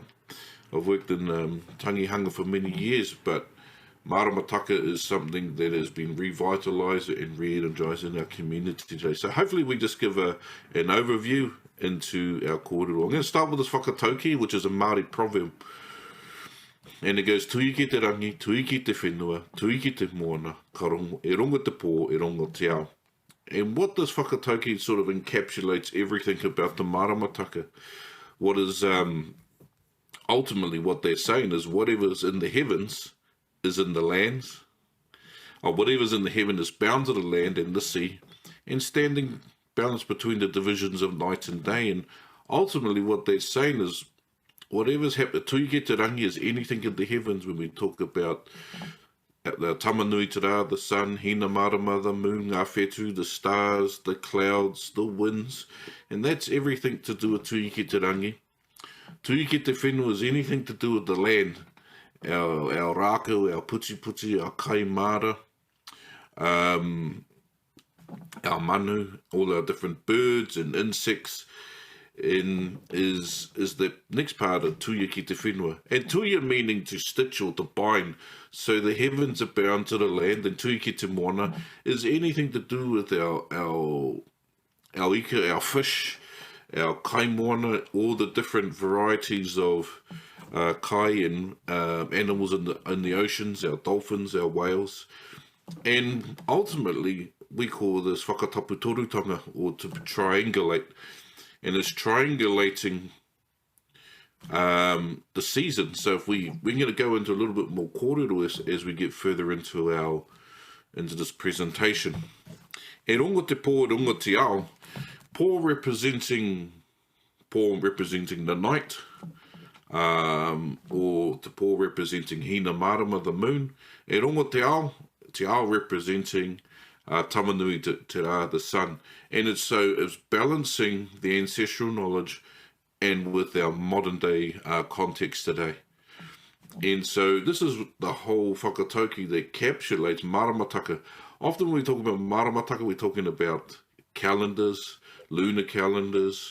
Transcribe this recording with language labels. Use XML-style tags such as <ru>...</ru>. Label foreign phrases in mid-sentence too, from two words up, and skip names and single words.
<en>I've worked in tangihanga for many years, but maramataka is something that has been revitalised and re-energised in our community today. So hopefully we just give an overview into our kōrero. I'm going to start with this whakatauki, which is a Māori proverb. And it goes,</en> <mi>tui ki te rangi, tui ki te whenua, tui ki te moana, ka rongo, e rongo te pō, e rongo te ao.</mi> <en>And what this whakatauki sort of encapsulates everything about the maramataka. What is ultimately what they're saying is whatever's in the heavens is in the lands, or whatever's in the heaven is bound to the land and the sea, and standing balance between the divisions of night and day. And ultimately what they're saying is whatever's happened,</en> <mi>tuike te rangi</mi> <en>is anything in the heavens. When we talk about the</en> <mi>tamanui te rā,</mi> <en>the sun, hina marama, the moon,</en> <mi>ngā whetū,</mi> <en>the stars, the clouds, the winds, and that's everything to do with</en> <mi>tuike te rangi. Tuike te whenua</mi> <en>is anything to do with the land, our rākau, our puti, our kaimara, our manu, all our different birds and insects, is the next part of</en> <mi>tuia ki te whenua.</mi> <en>And tuia meaning to stitch or to bind. So the heavens are bound to the land, and</en> <mi>tuia ki te moana</mi> <en>is anything to do with our ika, our fish, our kaimoana, all the different varieties of kai and animals in the oceans, our dolphins, our whales. And ultimately, we call this</en> <mi>whakatapu torutanga,</mi> <en>or to triangulate. And it's triangulating the season. So if we're going to go into a little bit more kōrero as we get further into this presentation.</en> <mi>E rongo te pō, rongo te ao, pō</mi> <en>representing the night, or</en> <mi>te pō representing hina marama,</mi> <en>the moon.</en> <mi>E rongo te ao representing Tamanui Te Rā,</mi> <en>the sun. And it's balancing the ancestral knowledge and with our modern day context today. And so this is the whole whakatauki that encapsulates maramataka. Often when we talk about maramataka, we're talking about calendars, lunar calendars.</en>